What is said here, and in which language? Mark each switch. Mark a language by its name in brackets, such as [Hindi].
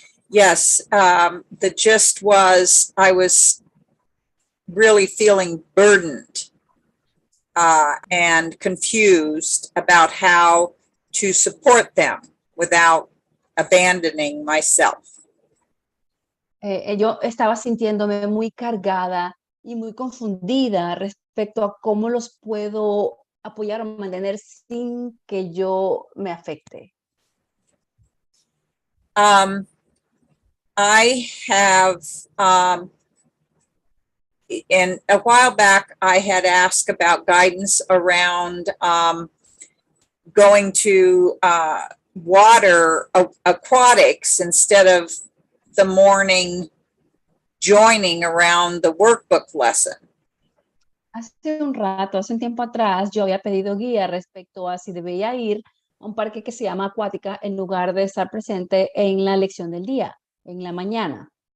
[English] yes, the gist was I was really feeling burdened and confused about how to support them without abandoning myself. [Spanish] Yo estaba sintiéndome muy cargada y muy confundida respecto a cómo los puedo apoyar o mantener sin que yo me afecte. [English] I have, and a while back, I had asked about guidance around going to water aquatics instead of the morning joining around the workbook lesson. [Spanish] Hace un tiempo atrás, yo había pedido guía respecto a si debía ir a un parque que se llama acuática en lugar de estar presente en la lección del día, en la mañana.